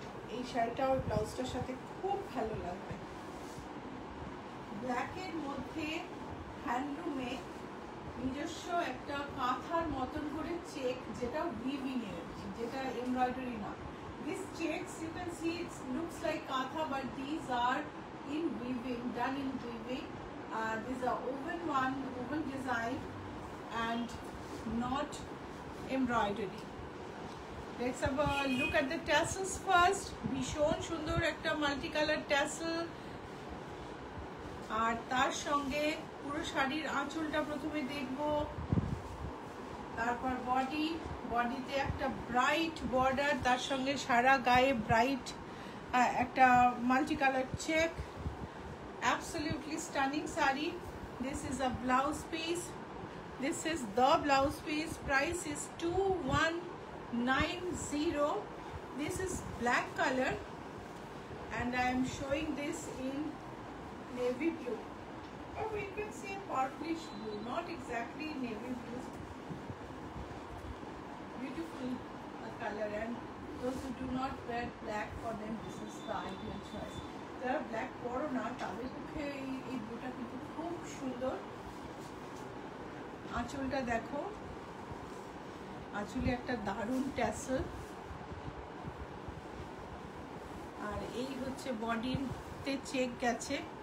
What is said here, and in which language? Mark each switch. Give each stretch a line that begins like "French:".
Bangla: এই শাড়িটা ওই ব্লাউজটার সাথে খুব ভালো লাগবে। ব্ল্যাকের মধ্যে হ্যান্ডলুমে নিজস্ব একটা কাঁথার মতন করে চেক, যেটা উইভিং এর, যেটা এমব্রয়ডারি না।
English: These checks, you can see it looks like katha, but these are in weaving, done in weaving. These are woven design and not embroidery. Let's have a look at the tassels first.
Bangla: ভীষণ সুন্দর একটা
English: multicolored tassel,
Bangla: আর তার সঙ্গে পুরো শাড়ির আঁচলটা প্রথমে দেখবো, তারপর বডিতে একটা ব্রাইট বর্ডার, তার সঙ্গে সারা গায়ে ব্রাইট একটা multicolour check.
English: Absolutely stunning sari. This is a blouse piece, this is the blouse piece. Price is 2190। This is black colour and I am showing this in navy blue, or we can say purplish blue, not exactly navy blue. Beautiful color, and those who do not wear black, for them this is the ideal choice.
Bangla: যারা black পরো না তাদের পক্ষে এই ব্লুটা কিন্তু খুব সুন্দর। আঁচলটা দেখো, আঁচলে একটা দারুণ ট্যাসেল। আর এই হচ্ছে বডিতে চেক গেছে।